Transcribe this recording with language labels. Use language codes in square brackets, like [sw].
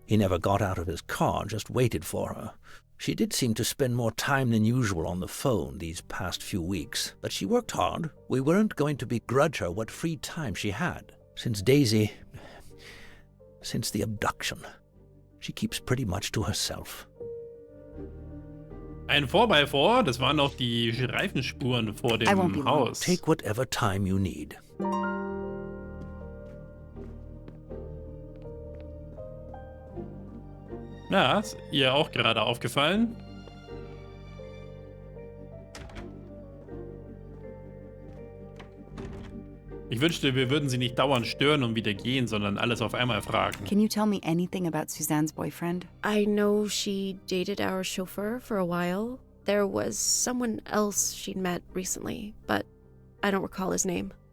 [en] He never got out of his car, just waited for her. She did seem to spend more time than usual on the phone these past few weeks, but she worked hard. We weren't going to begrudge her what free time she had. Since the abduction, she keeps pretty much to herself. [de] Ein 4x4, das waren auch die Reifenspuren vor dem Haus. [en] Take whatever time you need. [de] Ja, ist ihr auch gerade aufgefallen. Ich wünschte, wir würden sie nicht dauernd stören und wieder gehen, sondern alles auf einmal fragen. [en] Can you tell me anything about Suzanne's boyfriend? I know she dated our chauffeur for a while. There was someone else she'd met recently, but I don't recall his name.